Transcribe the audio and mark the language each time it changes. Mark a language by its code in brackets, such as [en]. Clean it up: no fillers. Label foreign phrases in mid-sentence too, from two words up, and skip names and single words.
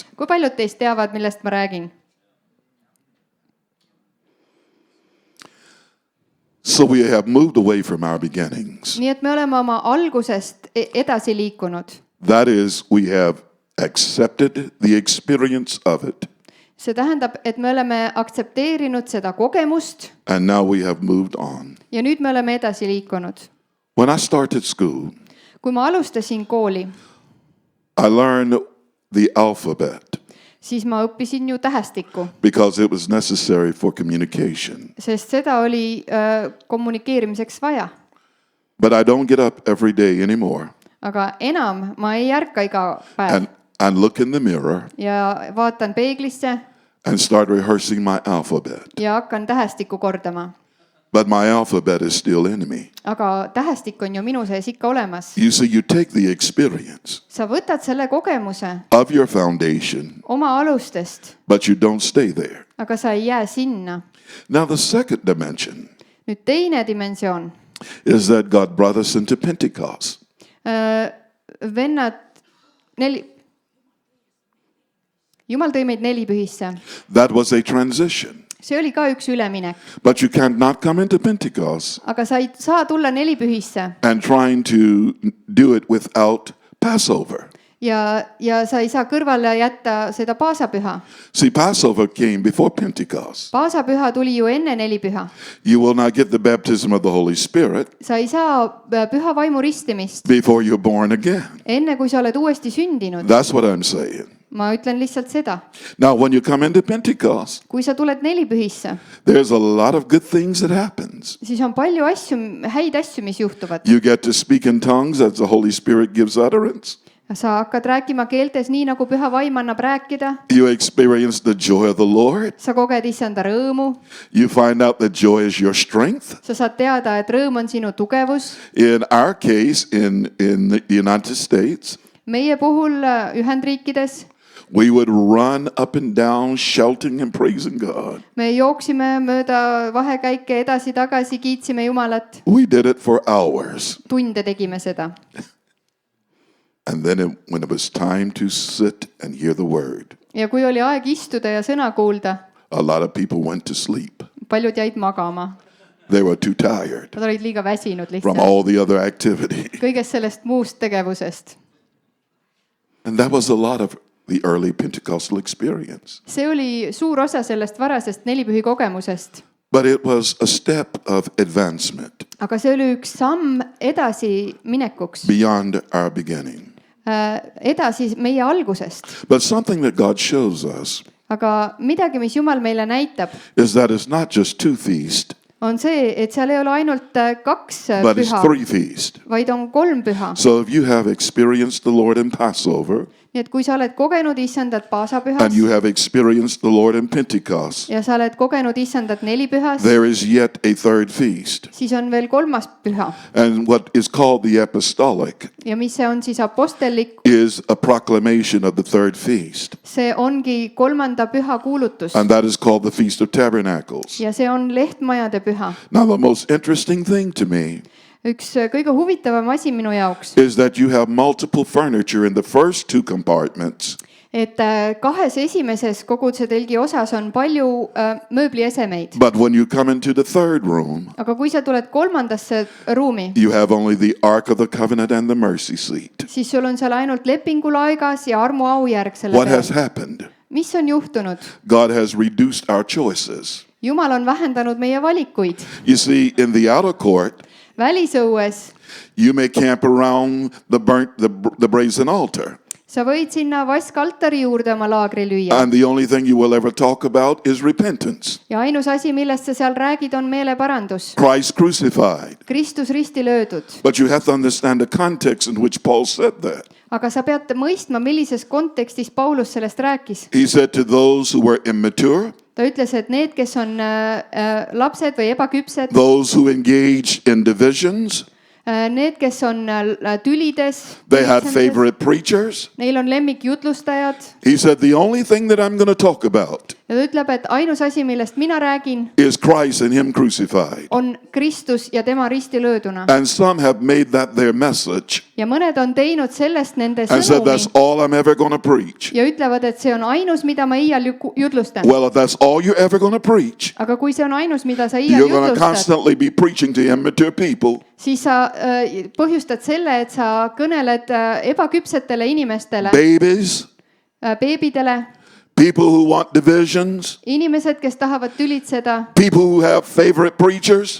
[et] kui paljud teist teavad, millest ma räägin? [en] So we have moved away from our beginnings. [et] nii et me oleme oma algusest edasi liikunud. [en] That is, we have accepted the experience of it, [et] see tähendab, et me oleme aktsepteerinud seda kogemust [en] and now we have moved on. [et] ja nüüd me oleme edasi liikunud. [en] When I started school, [et] kui ma alustasin kooli, [en] I learned the alphabet [et] siis ma õppisin ju tähestikku, [en] because it was necessary for communication. [et] sest seda oli kommunikeerimiseks vaja. [en] But I don't get up every day anymore [et] aga enam ma ei ärka iga päev [en] and look in the mirror [et] ja vaatan peeglisse [en] and start rehearsing my alphabet. [et] ja hakkan tähestikku kordama. [en] But my alphabet is still in me. [et] aga tähestik on ju minu sees ikka olemas. [en] You see, you take the experience [et] sa võtad selle kogemuse [en] of your foundation, [et] oma alustest, [en] but you don't stay there. [et] aga sa ei jää sinna. [en] Now, the second dimension [et] nüüd teine dimensioon. [en] is that God brought us into Pentecost. [et] Vennad, Jumal tõi meid nelipühisse. [en] That was a transition. [et] see oli ka üks üleminek, [en] But you cannot come into Pentecost [et] aga sa ei saa tulla nelipühisse [en] and trying to do it without Passover. [et] ja sa ei saa kõrvale jätta seda paasapüha. [en] See, Passover came before Pentecost. [et] paasapüha tuli ju enne nelipüha. [en] You will not get the baptism of the Holy Spirit [et] sa ei saa püha vaimu ristimist [en] before you're born again. [et] enne, kui sa oled uuesti sündinud. [en] That's what I'm saying. [et] ma ütlen lihtsalt seda, [en] Now, when you come into Pentecost, [et] kui sa tuled nelipühisse, [en] there's a lot of good things that happens. [et] siis on palju asju, häid asju, mis juhtuvad. [en] You get to speak in tongues as the Holy Spirit gives utterance. [et] sa hakkad rääkima keeltes nii, nagu püha vaim annab rääkida. [en] You experience the joy of the Lord. [et] sa koged issanda rõõmu. [en] You find out that joy is your strength. [et] sa saad teada, et rõõm on sinu tugevus. [en] In our case, in the United States, [et] meie puhul Ühendriikides [en] we would run up and down shouting and praising God. [et] me jooksime mööda vahekäike edasi-tagasi, kiitsime Jumalat. [en] We did it for hours. [et] tunde tegime seda. [en] And then when it was time to sit and hear the word, [et] ja kui oli aeg istuda ja sõna kuulda, [en] a lot of people went to sleep. [et] paljud jäid magama. [en] They were too tired [et] Nad olid liiga väsinud [en] from [et] lihtsalt [en] all the other activity. [et] kõigest sellest muust tegevusest. [en] And that was a lot of the early Pentecostal experience. [et] see oli suur osa sellest varasest nelipühi kogemusest. [en] But it was a step of advancement [et] aga see oli üks samm edasiminekuks, [en] beyond our beginning. [et] edasi meie algusest. [en] But something that God shows us [et] aga midagi, mis Jumal meile näitab, [en] is that it's not just two feasts, [et] on see, et seal ei ole ainult 2 [en] but it's [et] püha, [en] 3 feasts. [et] vaid on 3 püha. [en] So if you have experienced the Lord in Passover, [et] nii et kui sa oled kogenud issandat paasapühas [en] and you have experienced the Lord in Pentecost, [et] ja sa oled kogenud issandat nelipühas, [en] there is yet a third feast. [et] siis on veel 3. püha [en] And what is called the apostolic [et] ja mis see on siis apostellik, [en] is a proclamation of the third feast. [et] see ongi 3. püha kuulutus [en] And that is called the Feast of Tabernacles. [et] ja see on lehtmajade püha. [en] Now, the most interesting thing to me [et] üks kõige huvitavam asi minu jaoks, [en] is that you have multiple furniture in the first 2 compartments, [et] et 2 esimeses kogudusetelgi osas on palju mööbliesemeid, [en] but when you come into the third room, [et] aga kui sa tuled 3. ruumi, [en] you have only the Ark of the Covenant and the mercy seat. [et] siis sul on seal ainult lepingulaigas ja armuaujärg selle [en] What has [et] peal. [en] happened? [et] mis on juhtunud? [en] God has reduced our choices. [et] Jumal on vähendanud meie valikuid. [en] You see, in the outer court, [et] Välisõues [en] you may camp around the brazen altar. [et] sa võid sinna vaskaltari juurde oma laagri lüüa. [en] And the only thing you will ever talk about is repentance. [et] Ja ainus asi, millest sa seal räägid, on meeleparandus. [en] Christ crucified. [et] Kristus risti löödud. [en] But you have to understand the context in which Paul said that. [et] Aga sa pead mõistma, millises kontekstis Paulus sellest rääkis. [en] He said to those who were immature, [et] Ta ütles, et need, kes on lapsed või ebaküpsed, [en] those who engaged in divisions, [et] need, kes on tülides, [en] they had favorite preachers. [et] neil on lemmikjutlustajad. [en] He said, the only thing that I'm going to talk about [et] Ja ta ütleb, et ainus asi, millest mina räägin, [en] is Christ and Him crucified. [et] on Kristus ja tema risti lööduna. [en] And some have made that their message [et] Ja mõned on teinud sellest nende [en] and said, that's [et] sõnumi [en] all I'm ever going to preach. [et] ja ütlevad, et see on ainus, mida ma iial jutlustan. [en] Well, if that's all you're ever going to preach, [et] Aga kui see on ainus, mida sa iial [en] you're going to [et] jutlustad, [en] constantly be preaching to immature people. [et] siis sa põhjustad selle, et sa kõneled ebaküpsetele inimestele, [en] Babies, [et] beebidele, [en] people who want divisions, [et] inimesed, kes tahavad tülitseda, [en] people who have favorite preachers.